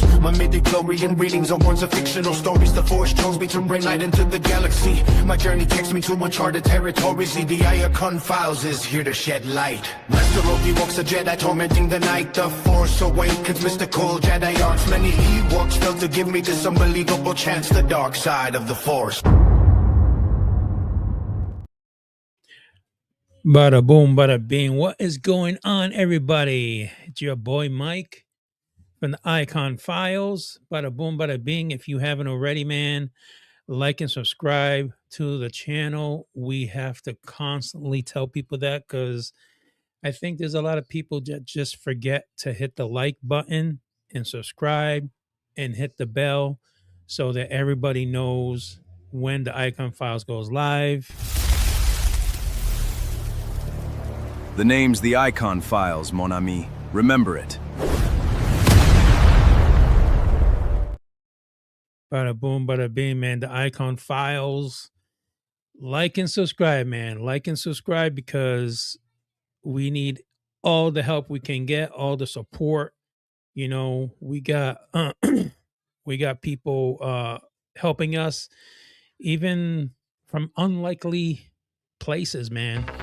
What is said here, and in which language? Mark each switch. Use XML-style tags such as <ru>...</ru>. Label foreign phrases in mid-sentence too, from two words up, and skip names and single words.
<en>My midi-chlorian readings are words of fictional stories. The force chose me to bring light into the galaxy. My journey takes me to uncharted territories. The Iacon files is here to shed light. Master Obi-Wan's a Jedi tormenting the night. The force awakens mystical Jedi arts. Many Ewoks felt to give me this unbelievable chance. The dark side of the force. Bada boom, bada bing. What is going on, everybody? It's your boy Mike from the Iacon Files. Bada boom, bada bing. If you haven't already, man, like and subscribe to the channel. We have to constantly tell people that because I think there's a lot of people that just forget to hit the like button and subscribe and hit the bell so that everybody knows when the Iacon Files goes live. The name's the Iacon Files,</en> <fr>mon ami.</fr> <en>Remember it. Bada boom, bada bing, man. The Iacon Files. Like and subscribe, man. Like and subscribe because we need all the help we can get, all the support. You know, we got we got people helping us, even from unlikely places, man.</en>